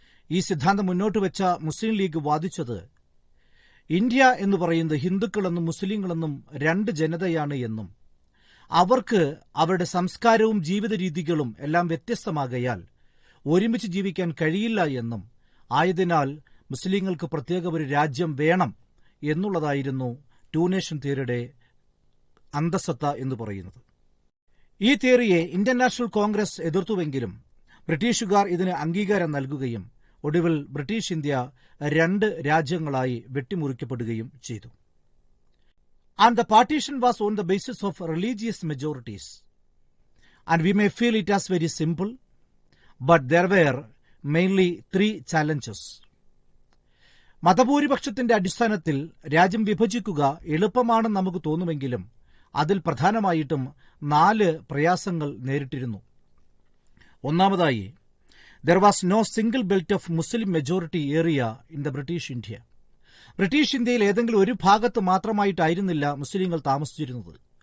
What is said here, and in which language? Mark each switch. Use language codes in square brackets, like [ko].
[ml] ഈ സിദ്ധാന്തം മുന്നോട്ട് വെച്ച മുസ്ലിം ലീഗ് വാദിച്ചത് ഇന്ത്യ എന്ന് പറയുന്നത് ഹിന്ദുക്കളെന്നും മുസ്ലിങ്ങളെന്നും 2 ജനതയാണ് എന്നും അവർക്ക് അവരുടെ സംസ്കാരവും ജീവിത രീതികളും എല്ലാം വ്യത്യസ്തമാകയാൽ ഒരുമിച്ച് ജീവിക്കാൻ കഴിയില്ല എന്നും ആയതിനാൽ മുസ്ലിങ്ങൾക്ക് പ്രത്യേക ഒരു രാജ്യം വേണം എന്നുള്ളതായിരുന്നു 2 നേഷൻ തിയറിയുടെ അന്തസത്ത എന്ന് പറയുന്നത്. ഈ തിയറിയെ ഇന്ത്യൻ നാഷണൽ കോൺഗ്രസ് എതിർത്തുവെങ്കിലും ബ്രിട്ടീഷുകാർ ഇതിന് അംഗീകാരം നൽകുകയും ഒടുവിൽ ബ്രിട്ടീഷ് ഇന്ത്യ 2 രാജ്യങ്ങളായി വെട്ടിമുറിക്കപ്പെടുകയും ചെയ്തു. [en] And the partition was on the basis of religious majorities. And we may feel it as very simple, but there were mainly 3 challenges. [ml] മതഭൂരിപക്ഷത്തിന്റെ അടിസ്ഥാനത്തിൽ രാജ്യം വിഭജിക്കുക എളുപ്പമാണെന്ന് നമുക്ക് തോന്നുമെങ്കിലും അതിൽ പ്രധാനമായിട്ടും 4 പ്രയാസങ്ങൾ നേരിട്ടിരുന്നു. [en] ഒന്നാമതായി, there was no single belt of Muslim majority area in the British India. [ml] British ഇന്ത്യയിൽ ഏതെങ്കിലും ഒരു ഭാഗത്ത് മാത്രമായിട്ടായിരുന്നില്ല മുസ്ലിങ്ങൾ താമസിച്ചിരുന്നത്.